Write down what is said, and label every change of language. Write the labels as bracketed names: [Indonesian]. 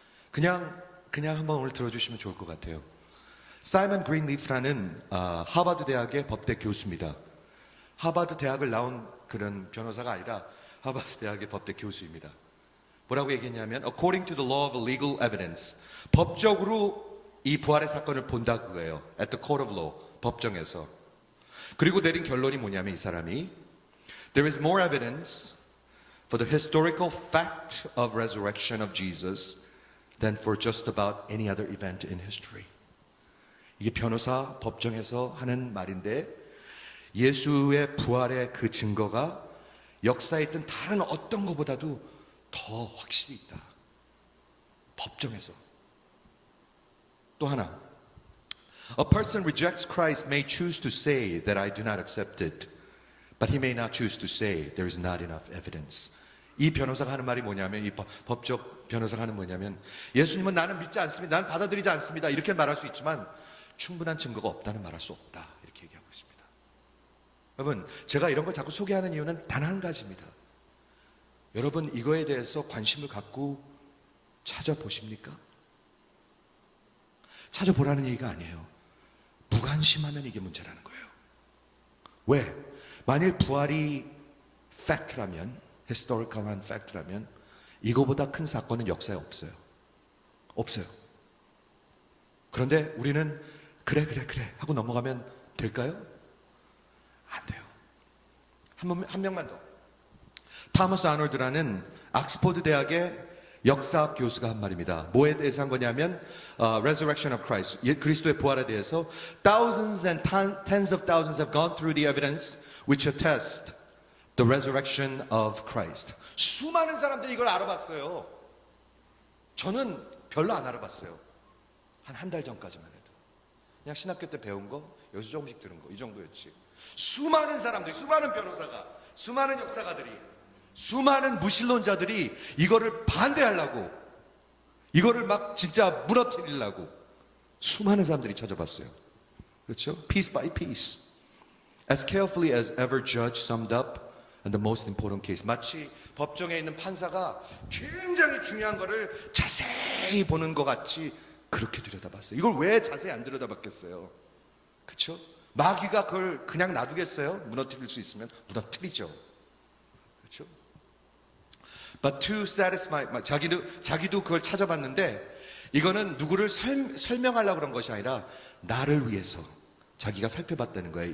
[Korean] 그냥 한번 오늘 들어주시면 좋을 것 같아요. 사이먼 그린리프라는 하버드 대학의 법대 교수입니다. 하버드 대학을 나온 그런 변호사가 아니라 하버드 대학의 법대 교수입니다. 뭐라고 얘기했냐면 [English] According to the law of legal evidence, [Korean] 법적으로 이 부활의 사건을 본다 그거예요. [English] At the court of law, [Korean] 법정에서. 그리고 내린 결론이 뭐냐면 이 사람이 [English] There is more evidence for the historical fact of resurrection of Jesus than for just about any other event in history. [Korean] 이게 변호사 법정에서 하는 말인데 예수의 부활의 그 증거가 역사에 있던 다른 어떤 것보다도 더 확실히 있다. 법정에서. 또 하나. [English] A person rejects Christ may choose to say that I do not accept it, but he may not choose to say there is not enough evidence. [Korean] 이 변호사가 하는 말이 뭐냐면 이 법적 변호사가 하는 뭐냐면 예수님은 나는 믿지 않습니다. 나는 받아들이지 않습니다. 이렇게 말할 수 있지만 충분한 증거가 없다는 말할 수 없다. 이렇게 얘기하고 있습니다. 여러분 제가 이런 걸 자꾸 소개하는 이유는 단 한 가지입니다. 여러분 이거에 대해서 관심을 갖고 찾아보십니까? 찾아보라는 얘기가 아니에요. 무관심하면 이게 문제라는 거예요. 왜? 만일 부활이 팩트라면 historical한 팩트라면 이거보다 큰 사건은 역사에 없어요. 없어요. 그런데 우리는 그래 하고 넘어가면 될까요? 안 돼요. 한 명만 더. 타머스 아놀드라는 악스포드 대학의 역사학 교수가 한 말입니다. 뭐에 대해서 한 거냐면 [English] Resurrection of Christ, [Korean] 그리스도의 부활에 대해서 [English] Thousands and tens of thousands have gone through the evidence which attest the resurrection of Christ. [Korean] 수많은 사람들이 이걸 알아봤어요. 저는 별로 안 알아봤어요. 한 달 전까지만 해도. 그냥 신학교 때 배운 거, 여기서 조금씩 들은 거, 이 정도였지. 수많은 사람들이, 수많은 변호사가, 수많은 역사가들이, 수많은 무신론자들이 이거를 반대하려고, 이거를 막 진짜 무너뜨리려고 수많은 사람들이 찾아봤어요. 그렇죠? [English] Piece by piece. As carefully as ever judge summed up and the most important case. 마치 [Korean] 법정에 있는 판사가 굉장히 중요한 거를 자세히 보는 것 같이 그렇게 들여다봤어요. 이걸 왜 자세히 안 들여다봤겠어요? 그렇죠? 마귀가 그걸 그냥 놔두겠어요? 무너뜨릴 수 있으면 무너뜨리죠. 그렇죠? [English] But to satisfy, [Korean] 자기도 그걸 찾아봤는데 이거는 누구를 설명하려고 그런 것이 아니라 나를 위해서 자기가 살펴봤다는 거예요.